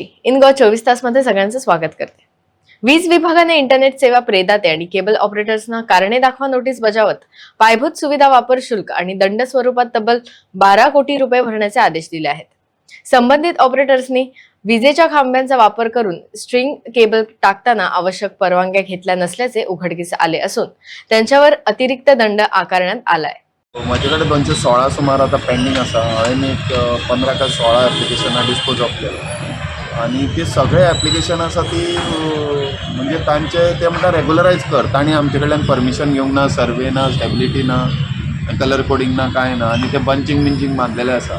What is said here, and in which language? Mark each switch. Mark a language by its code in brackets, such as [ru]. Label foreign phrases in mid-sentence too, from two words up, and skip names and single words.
[mr] इनगॉ 24 तास मध्ये सगळ्यांचं स्वागत करते. वीज विभागाने इंटरनेट सेवा प्रदाते आणि केबल ऑपरेटर्सना कारणे दाखवा नोटीस बजावत पायाभूत सुविधा वापर शुल्क आणि दंड स्वरूपात तब्बल 12 कोटी रुपये भरण्याचे आदेश दिले आहेत. संबंधित ऑपरेटर्सनी विजेच्या खांब्यांचा वापर करून स्ट्रिंग केबल टाकताना आवश्यक परवानग्या घेतल्या नसल्याचे उघडकीस आले असून त्यांच्यावर अतिरिक्त दंड आकारण्यात आलाय. [kok] माझ्याकडे 216 सुमार आता पेंडिंग आसा. हांवें एक 15 का 16 एप्लिकेशनां [en] dispose of [kok] केला आणि ते सगळे एप्लिकेशन आसा ती म्हणजे तांचे ते म्हणटा रेगुलरायज कर. तांणी आमचे कडल्यान परमिशन घेवंक ना, सर्वे ना, स्टेबिलिटी ना, [en] colour coding [kok] ना, कांय ना आनी ते बंचिंग मारलेले आसा.